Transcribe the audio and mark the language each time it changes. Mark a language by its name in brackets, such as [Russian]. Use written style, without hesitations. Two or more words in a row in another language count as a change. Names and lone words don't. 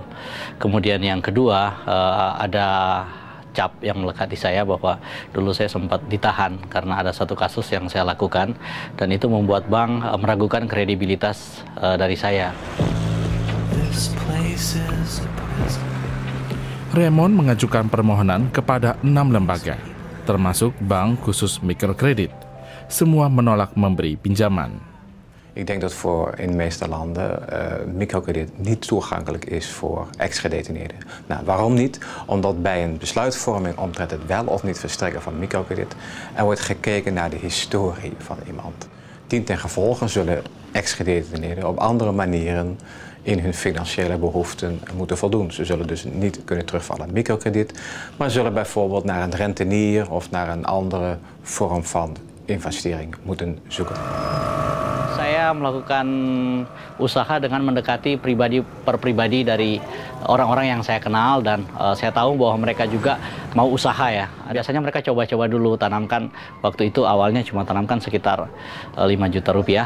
[Indonesian] Kemudian yang kedua, ada cap yang melekat di saya bahwa dulu saya sempat ditahan karena ada satu kasus yang saya lakukan, dan itu membuat bank meragukan kredibilitas dari saya. Raymond mengajukan permohonan kepada 6 lembaga, termasuk bank khusus mikrokredit. Semua menolak memberi pinjaman. [Dutch] Ik denk dat in de meeste landen microkrediet niet toegankelijk is voor ex-gedetineerden. Nou, waarom niet? Omdat bij een besluitvorming omtrent het wel of niet verstrekken van microkrediet er wordt gekeken naar de historie van iemand. Dientengevolge zullen ex-gedetineerden op andere manieren in hun financiële behoeften moeten voldoen. Ze zullen dus niet kunnen terugvallen aan microkrediet, maar zullen bijvoorbeeld naar een rentenier of naar een andere vorm van investering moeten zoeken. [Indonesian] Saya melakukan usaha dengan mendekati pribadi per pribadi dari orang-orang yang saya kenal, dan saya tahu bahwa mereka juga mau usaha ya. Biasanya mereka coba-coba dulu tanamkan, waktu itu awalnya cuma tanamkan sekitar 5 juta rupiah.